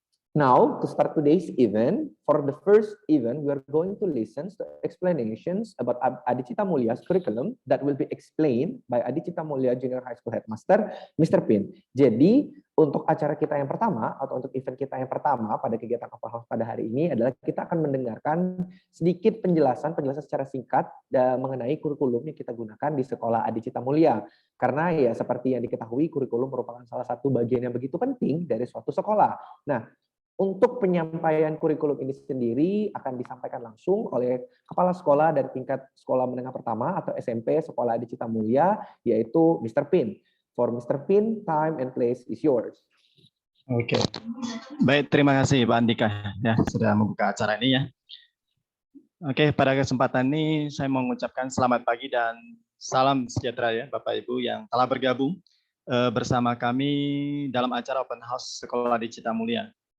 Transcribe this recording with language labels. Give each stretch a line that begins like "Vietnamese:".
English: Now, to start today's event, for the first event, we are going to listen to explanations about Adi Cita Mulia's curriculum that will be explained by Adi Cita Mulia Junior High School Headmaster, Mr. Pin.
Indonesian: Jadi, untuk acara kita yang pertama, atau untuk event kita yang pertama pada kegiatan open house pada hari ini adalah kita akan mendengarkan sedikit penjelasan secara singkat mengenai kurikulum yang kita gunakan di Sekolah Adi Cita Mulia. Karena ya seperti yang diketahui, kurikulum merupakan salah satu bagian yang begitu penting dari suatu sekolah. Nah, untuk penyampaian kurikulum ini sendiri akan disampaikan langsung oleh kepala sekolah dari tingkat sekolah menengah pertama atau SMP Sekolah Adi Cita Mulia, yaitu Mr.
English: Pin. For Mr. Pin, time and place is yours.
Indonesian: Oke, baik, terima kasih Pak Andika ya sudah membuka acara ini ya. Oke, pada kesempatan ini saya mau mengucapkan selamat pagi dan salam sejahtera ya Bapak Ibu yang telah bergabung bersama kami dalam acara open house Sekolah Adi Cita Mulia.